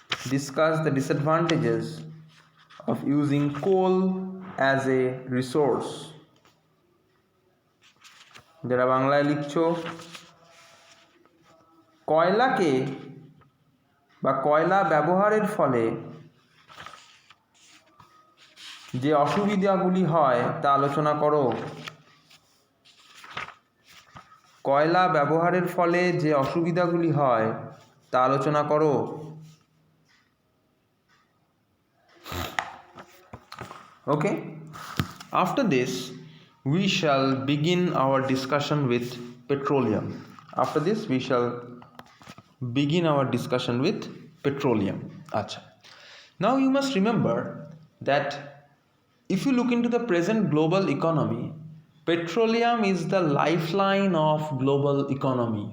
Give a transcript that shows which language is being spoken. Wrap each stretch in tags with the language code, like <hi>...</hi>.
<en>Discuss the disadvantages of using coal as a resource.</en> <bn>যারা বাংলায় লিখছো, কয়লাকে বা কয়লা ব্যবহারের ফলে যে অসুবিধাগুলি হয় তা আলোচনা করো। কয়লা ব্যবহারের ফলে যে অসুবিধাগুলি হয় তা আলোচনা করো।</bn> <en>Okay, after this we shall begin our discussion with petroleum. After this we shall begin our discussion with petroleum. Acha. Now you must remember that if you look into the present global economy, petroleum is the lifeline of global economy.</en>